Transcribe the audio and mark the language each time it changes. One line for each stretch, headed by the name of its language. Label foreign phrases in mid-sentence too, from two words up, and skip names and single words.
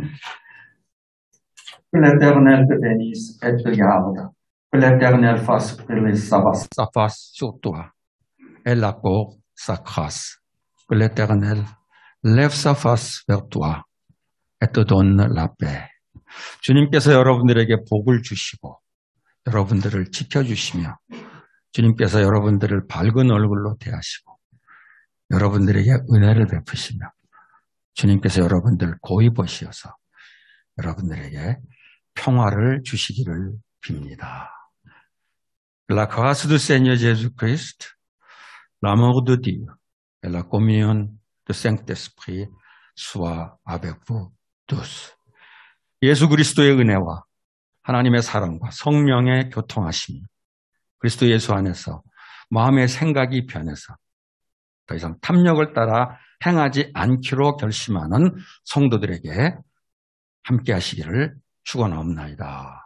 French: Que l'Éternel te bénisse et te garde. Que l'Éternel fasse briller sa face sur toi et l'accorde sa grâce. Que l'Éternel lève sa face vers toi et te donne la paix.
Korean: 주님께서 여러분들에게 복을 주시고 여러분들을 지켜주시며 주님께서 여러분들을 밝은 얼굴로 대하시고 여러분들에게 은혜를 베푸시며 주님께서 여러분들 고이 보시어서 여러분들에게 평화를 주시기를 빕니다.
French: La grâce du Seigneur Jésus-Christ, l'amour de Dieu et la communion du Saint-Esprit soit avec vous tous.
Korean: 예수 그리스도의 은혜와 하나님의 사랑과 성령의 교통하심이 그리스도 예수 안에서 마음의 생각이 변해서 더 이상 탐욕을 따라 행하지 않기로 결심하는 성도들에게 함께 하시기를 축원하옵나이다.